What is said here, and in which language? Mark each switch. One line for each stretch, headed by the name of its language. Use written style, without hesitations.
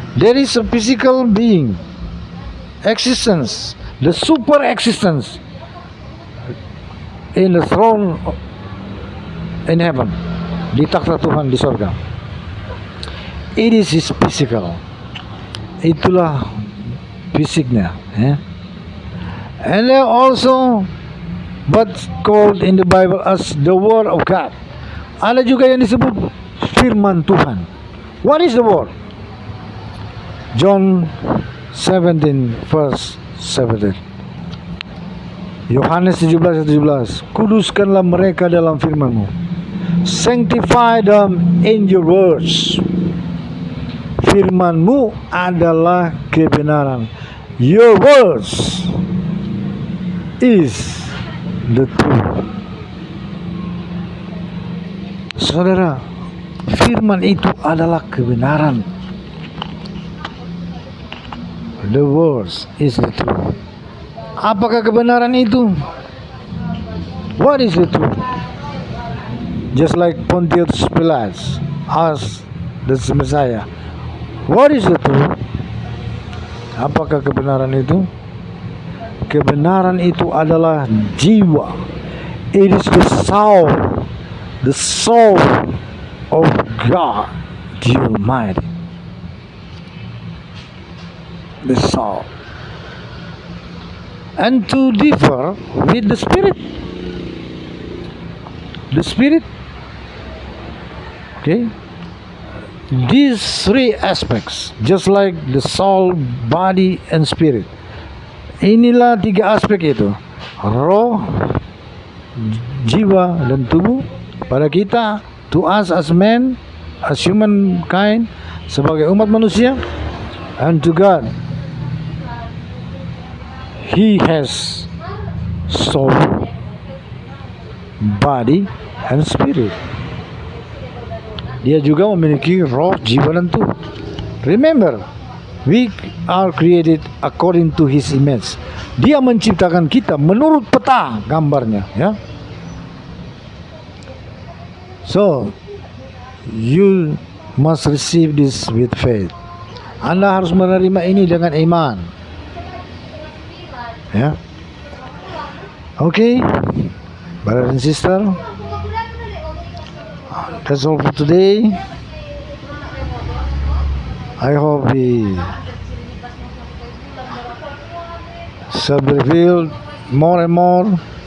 English: There is a physical being, existence, the super existence in the throne in heaven,
Indonesian: di takhta Tuhan di surga.
English: It is his physical.
Indonesian: Itulah fisiknya, ya.
English: And there also what's called in the Bible as the Word of God.
Indonesian: Ada juga yang disebut firman Tuhan.
English: What is the word? John 17 verse 17.
Indonesian: Yohanes 17:17. Kuduskanlah mereka dalam firman-Mu.
English: Sanctify them in your words.
Indonesian: Firman-Mu adalah kebenaran.
English: Your words is the truth.
Indonesian: Saudara, firman itu adalah kebenaran.
English: The words is the truth.
Indonesian: Apakah kebenaran itu?
English: What is the truth? Just like Pontius Pilatus asked the Messiah, what is the truth?
Indonesian: Apakah kebenaran itu? Kebenaran itu adalah jiwa.
English: It is the soul of God the Almighty. The soul. And to differ with the spirit. The spirit. Okay. These three aspects, just like the soul, body, and spirit.
Indonesian: Inilah tiga aspek itu. Roh, jiwa, dan tubuh. Pada kita,
English: to us as men, as humankind,
Indonesian: sebagai umat manusia,
English: and to God, He has soul, body, and spirit.
Indonesian: Dia juga memiliki roh, jiwa, dan tubuh.
English: Remember, we are created according to His image.
Indonesian: Dia menciptakan kita menurut peta gambarnya, ya.
English: So, you must receive this with faith.
Indonesian: Anda harus menerima ini dengan iman. Ya.
English: Okay, brother and sister, that's all for today. I hope we shall be revealed more and more.